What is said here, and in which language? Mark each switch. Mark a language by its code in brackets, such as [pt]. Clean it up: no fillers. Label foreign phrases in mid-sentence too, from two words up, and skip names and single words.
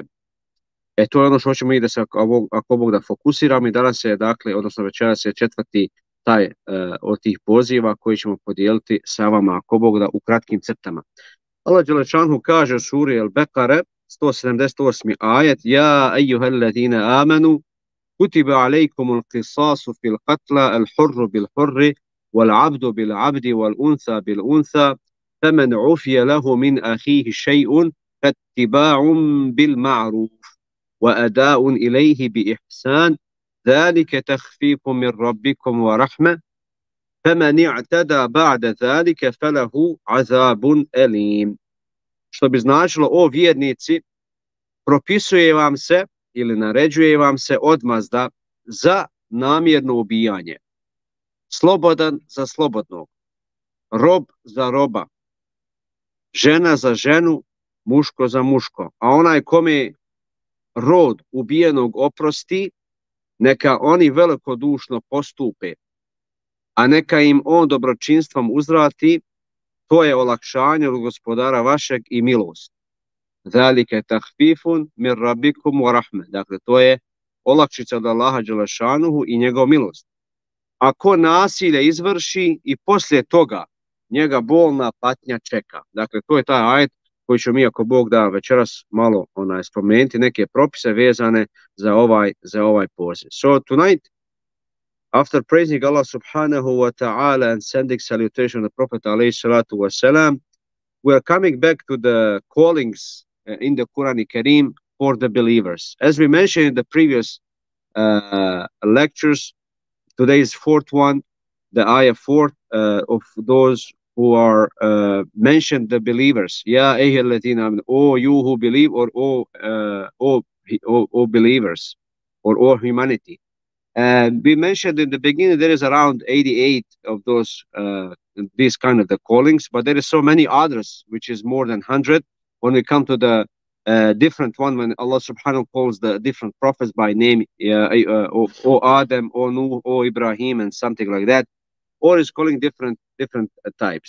[bs] To je ono što hoćemo i da se ako Bog da fokusiramo i danas je dakle, odnosno večeras je četvrti taj od tih poziva koji ćemo podijeliti sa vama ako Bog da u kratkim crtama. Allah dželešan kaže u suri Al-Bekare 178. ajet: [ar] يا أيها الذين آمنوا كتب عليكم القصاص في القتلى الحر بالحر والعبد بالعبد والأنثى بالأنثى فمن عفي له من أخيه شيء فاتباع بالمعروف وأداء إليه بإحسان ذلك تخفيف من ربكم ورحمة فمن اعتدى بعد ذلك فله عذاب أليم. [bs] Što bi značilo, o vjernici, propisuje vam se ili naređuje vam se odmazda za namjerno ubijanje, slobodan za slobodnog, rob za roba, žena za ženu, muško za muško. A onaj kome rod ubijenog oprosti, neka oni velikodušno postupe, a neka im on dobročinstvom uzvrati, to je olakšanje od gospodara vašeg i milost. [ar] ذلك تخفيف من ربكم ورحمة. [bs] Dakle, to je olakšica od Allaha dželešanuhu i njegov milost. Ako nasilje izvrši i poslije toga njega bolna patnja čeka. Dakle, to je taj ajet koji ću mi, ako Bog da, večeras malo spomenuti neke propise vezane za ovaj poziv. [en] So tonight, after praising Allah [ar] سبحانه وتعالى [en] and sending salutation to the Prophet [ar] عليه الصلاة والسلام, [en] we are coming back to the callings in the Quran Kareem for the believers. As we mentioned in the previous lectures, today's fourth one, the ayah 4 of those who are mentioned, the believers. [ar] يا أيها الذين آمنوا, [en] O you who believe, or O believers, or all humanity. And we mentioned in the beginning there is around 88 of those these kind of the callings, but there is so many others, which is more than 100. When we come to the different one, when Allah subhanahu calls the different prophets by name, O Adam, O Nuh, O Ibrahim, and something like that, or is calling different types.